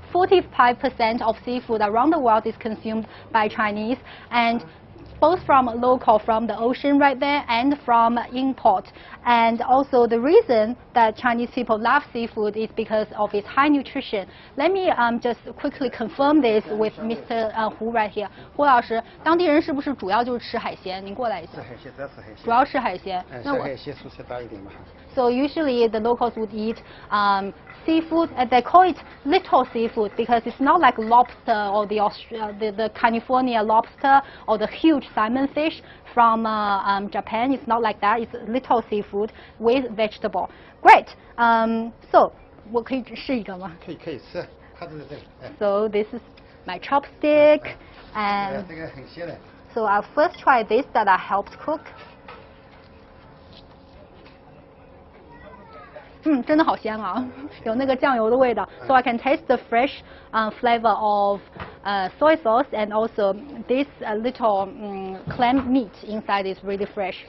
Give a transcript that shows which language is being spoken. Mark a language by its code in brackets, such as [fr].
[en] 45% of seafood around the world is consumed by Chinese, and both from local, from the ocean right there, and from import. And also the reason that Chinese people love seafood is because of its high nutrition. Let me just quickly confirm this with Mr. Hu right here. [zh] 胡老师，当地人是不是主要就是吃海鲜？您过来一下。吃海鲜，主要吃海鲜。主要吃海鲜。那我。海鲜蔬菜大一点嘛。 [en] So usually the locals would eat seafood, and they call it little seafood because it's not like lobster or the California lobster or the huge salmon fish from Japan. It's not like that. It's little seafood with vegetable. Great. So [zh] 我可以试一个吗？可以吃，它就是这个。 [en] So this is my chopstick, and [zh] 这个很鲜的。 [en] So I'll first try this that I helped cook. [zh] 真的好香啊，有那个酱油的味道。 [en] So I can taste the fresh flavor of soy sauce, and also this little clam meat inside is really fresh.